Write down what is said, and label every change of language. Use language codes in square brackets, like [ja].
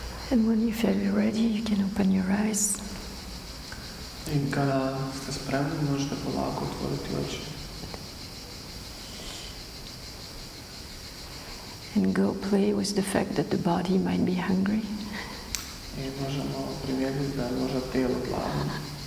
[en] And when you feel you're ready, you can open your eyes. [hr] I kada ste spremni, možete polako otvoriti oči. [en] And go play with the fact that the body might be hungry. [hr] I možemo primijetiti da je možda tijelo gladno.